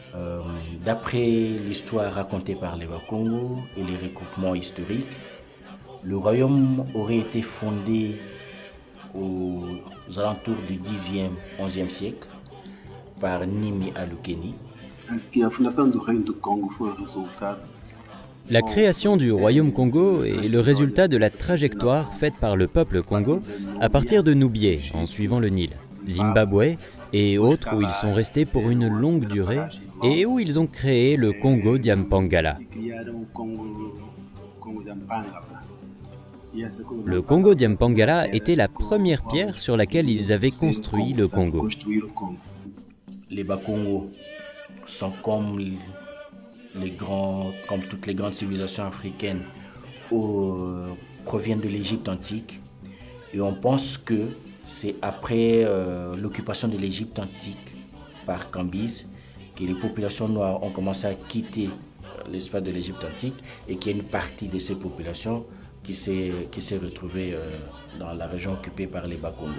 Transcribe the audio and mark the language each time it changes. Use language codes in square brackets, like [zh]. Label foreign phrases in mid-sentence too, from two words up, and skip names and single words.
[fr] D'après l'histoire racontée par les Bakongo et les recoupements historiques, Le royaume aurait été fondé aux alentours du 10e, 11e siècle par Nimi Alukeni. [pt] Que a fundação do Reino do Congo foi o resultado [fr] La création du Royaume Congo est le résultat de la trajectoire faite par le peuple Congo à partir de Noubié, en suivant le Nil, Zimbabwe et autres où ils sont restés pour une longue durée et où ils ont créé le Congo Diampangala. [pt] criaram o Congo de Mpangala. E essa coisa [fr] Le Congo Diampangala était la première pierre sur laquelle ils avaient construit le Congo. [pt] construir o Congo. [fr] Les Bakongo sont comme toutes les grandes civilisations africaines, proviennent de l'Égypte antique. Et on pense que c'est après l'occupation de l'Égypte antique par Cambyse que les populations noires ont commencé à quitter l'espace de l'Égypte antique et qu'il y a une partie de ces populations qui s'est retrouvée dans la région occupée par les Bakongo.